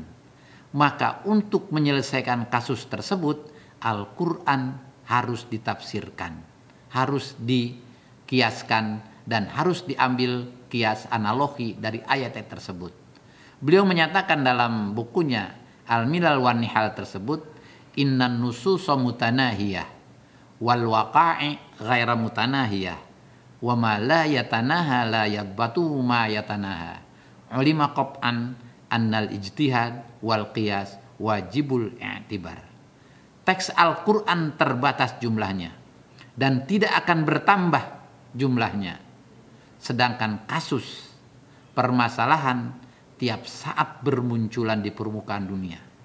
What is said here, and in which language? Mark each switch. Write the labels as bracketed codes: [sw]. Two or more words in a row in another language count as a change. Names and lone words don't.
[id] Maka untuk menyelesaikan kasus tersebut, Al-Quran harus ditafsirkan, harus dikiaskan, dan harus diambil kias analogi dari ayat tersebut. Beliau menyatakan dalam bukunya Al-Milal wan Nihal tersebut, [ar] إن النصوص متناهية والوقائع غير متناهية وما لا يتناهى لا يضبط ما يتناهى علم قطعا أن الاجتهاد والقياس واجب الاعتبار. [id] Teks Al-Quran terbatas jumlahnya dan tidak akan bertambah jumlahnya, sedangkan kasus permasalahan tiap saat bermunculan di permukaan dunia.